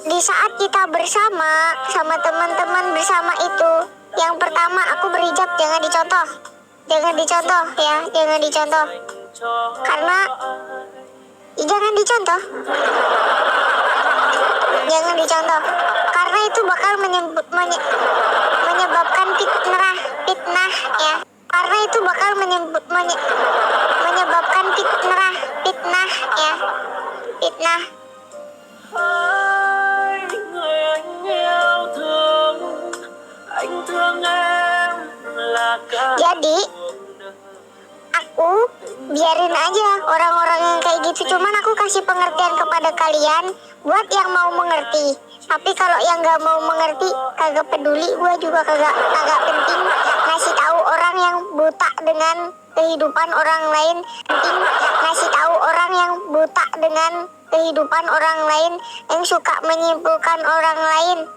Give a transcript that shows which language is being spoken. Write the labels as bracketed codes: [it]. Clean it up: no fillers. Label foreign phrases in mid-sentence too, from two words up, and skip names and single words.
[id] di saat kita bersama sama teman-teman bersama itu, yang pertama aku berhijab jangan dicontoh ya, jangan dicontoh karena jangan dicontoh karena itu bakal menyebabkan fitnah ya, karena itu bakal menyebabkan fitnah ya, fitnah. [vi] Người anh yêu thương, anh thương em là cả [id] Jadi aku biarin aja orang-orang yang kayak gitu, cuman aku kasih pengertian kepada kalian buat yang mau mengerti. Tapi kalau yang nggak mau mengerti, kagak peduli, gue juga kagak penting ngasih tahu orang yang buta dengan kehidupan orang lain, ngasih tahu orang yang buta dengan kehidupan orang lain, yang suka menyimpulkan orang lain.